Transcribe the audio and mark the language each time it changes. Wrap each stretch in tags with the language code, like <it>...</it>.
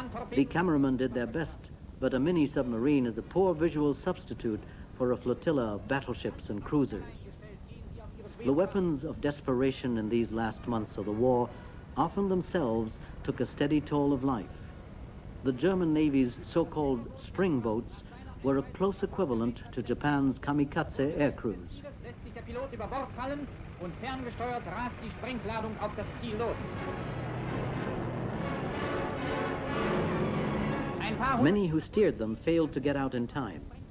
<en>The cameramen did their best, but a mini-submarine is a poor visual substitute for a flotilla of battleships and cruisers. The weapons of desperation in these last months of the war often themselves took a steady toll of life. The German Navy's so-called spring boats were a close equivalent to Japan's kamikaze air crews.</en> <de>Lässt sich der Pilot über Bord fallen und ferngesteuert rast die Sprengladung auf das Ziel los.</de> <en>Many who steered them failed to get out in time.</en>